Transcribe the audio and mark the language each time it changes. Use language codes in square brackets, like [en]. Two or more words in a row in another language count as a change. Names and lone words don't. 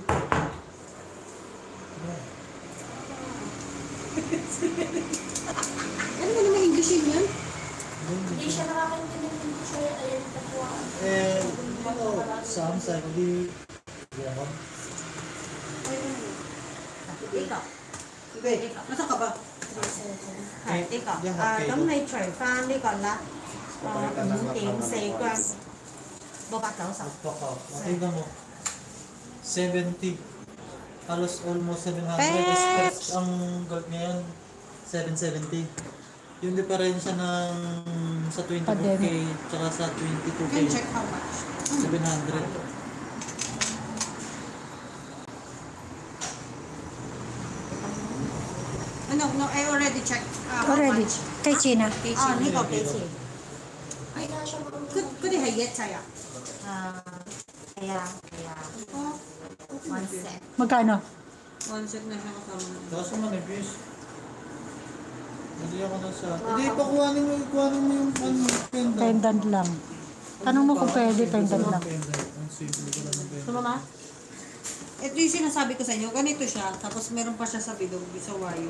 [tl] Ano ba naman English yun yan? Hindi siya nakakaintindi ng English. Ayun, tapuan. Samsung, hindi. Nasaan ka ba? [yue] 係呢個，咁你除翻呢個啦，5.4 gram，690。 [tl] Tingnan mo. 70. Halos almost 700. Peps! Ang gold ngayon, 770. Yung diferensya ng sa 24K tsaka sa 22K, [en] Can check how much. 700. [tl] Ano [en] check how Already. much. [tl] Kay China. [yue] 呢個幾錢？嗰啲係一隻啊？係啊係啊 ， [en] one set。 [tl] Magkano? [en] One set [tl] na siya kasama. Kaso manipis. Hindi ako nasa... Hindi, kuhanin mo yung pendant. Pendant lang. Tanong mo kung pwede, pendant lang. Ang simple ko lang ng pendant. Sumama? Ito yung sinasabi ko sa inyo. Ganito siya. Tapos meron pa siya sa bidong, sa wire.